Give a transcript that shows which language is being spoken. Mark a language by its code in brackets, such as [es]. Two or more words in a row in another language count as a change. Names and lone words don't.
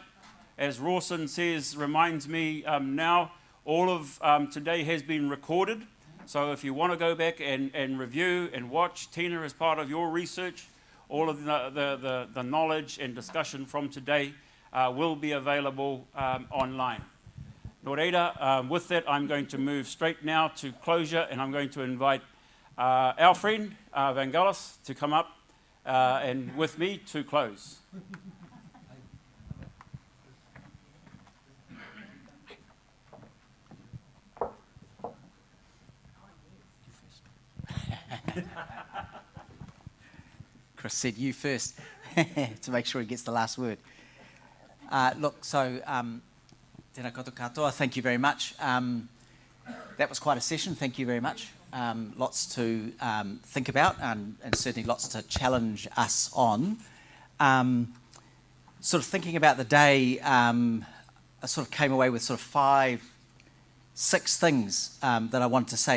[en] As Rawson reminds me now, all of today has been recorded. So if you want to go back and review and watch, Tina, as part of your research, all of the knowledge and discussion from today will be available online. [mi] Nō reira, [en] with that, I'm going to move straight now to closure, and I'm going to invite our friend Vangelis to come up and with me to close. Chris said you first to make sure he gets the last word. Look, so [mi] tēnā koutou katoa, [en] thank you very much. That was quite a session, thank you very much. Lots to think about and certainly lots to challenge us on. Sort of thinking about the day, I sort of came away with sort of 6 things that I wanted to say.